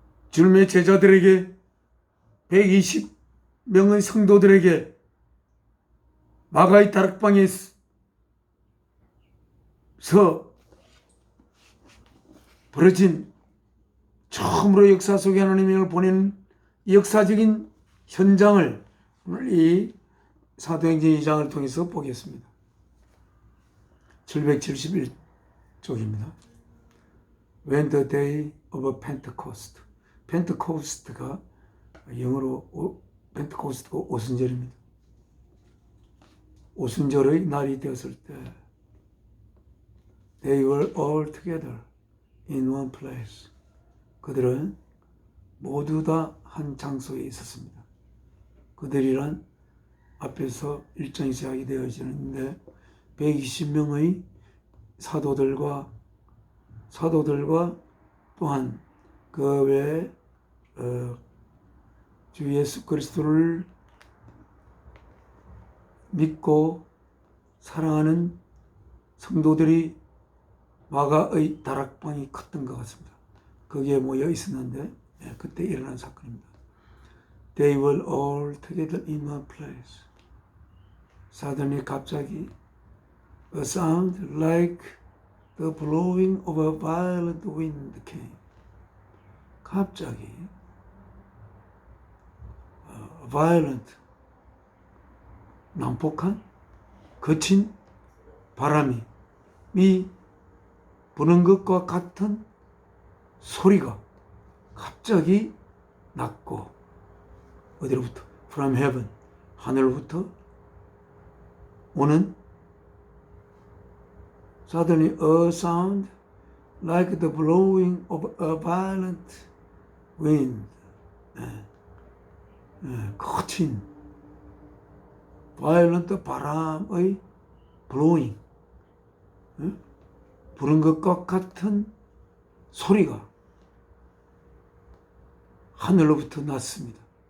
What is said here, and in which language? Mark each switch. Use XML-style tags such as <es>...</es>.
<ko>주님의 제자들에게 120명의 성도들에게 마가의 다락방에서 벌어진 처음으로 역사 속에 하나님의 영을 보내는 역사적인 현장을 오늘 이 사도행전 2장을 통해서 보겠습니다. 771쪽입니다.</ko> <en>When the day of Pentecost.</en> <ko>펜테코스트가 영어로 펜테코스트가 오순절입니다. 오순절의 날이 되었을 때</ko> <en>They were all together in one place.</en> <ko>그들은 모두 다 한 장소에 있었습니다. 그들이란 앞에서 일정이 시작이 되어지는데 120명의 사도들과 또한 그 외에 주 예수 그리스도를 믿고 사랑하는 성도들이 마가의 다락방이 컸던 것 같습니다. 거기에 모여 있었는데 그때 일어난 사건입니다.</ko> <en>They were all together in one place. Suddenly</en> <ko>갑자기</ko> <en>a sound like the blowing of a violent wind came.</en> <ko>갑자기 violent, 난폭한 거친 바람이 부는 것과 같은 소리가 갑자기 났고, 어디로부터?</ko> <en>From heaven,</en> <ko>하늘로부터 오는</ko> <en>suddenly a sound like the blowing of a violent wind.</en> <ko>거친 violent 바람의 blowing, 부는 것과 같은 소리가 하늘로부터 났습니다.</ko>